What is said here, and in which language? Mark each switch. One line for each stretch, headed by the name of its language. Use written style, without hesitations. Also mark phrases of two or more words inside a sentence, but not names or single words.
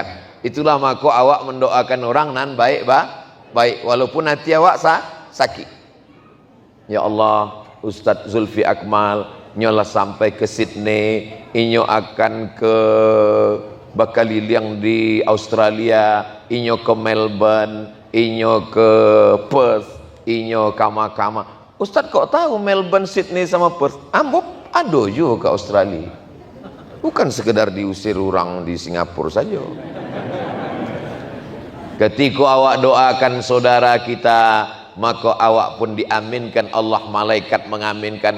Minangkabau: Itulah maka awak mendoakan orang nan baik baik walaupun hati awak sakit. Ya Allah, Ustadz Zulfi Akmal nyolah sampai ke Sydney, inyo akan ke Bakaliliang di Australia, inyo ke Melbourne, inyo ke Perth, inyo kama-kama. Ustadz kok tahu Melbourne, Sydney sama Perth? Ambo ada juga ke Australia. Bukan sekedar diusir orang di Singapura saja. Ketika awak doakan saudara kita, maka awak pun diaminkan Allah, malaikat mengaminkan.